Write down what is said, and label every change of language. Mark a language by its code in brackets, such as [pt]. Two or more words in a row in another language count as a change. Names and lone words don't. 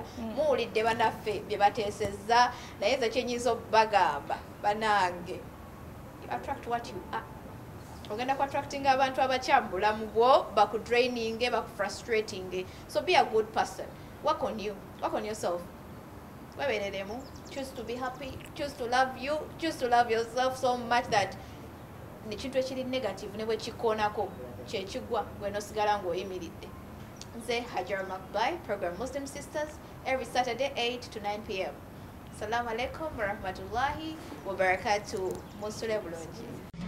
[lg] Muwulidde bannaffe bye bateesezza, naye nze kyenyinza okubagamba bannange, [en] you attract what you are. [lg] Ogenda ku attracting abantu abakyamu bulamu bwo bakudraining bakufrustrating. [en] So be a good person. Work on you. Work on yourself. Webereremu. Choose to be happy. Choose to love you. Choose to love yourself so much that [lg] nekintu ekiri negative ne bwe kikoonako kyekigwa gwe nosigala ng'oyimiridde. Nze Hajara Makbai, [en] program Muslim Sisters, every Saturday 8 to 9 p.m. [ar] السلام عليكم ورحمة الله وبركاته. [lg] Musule bulungi.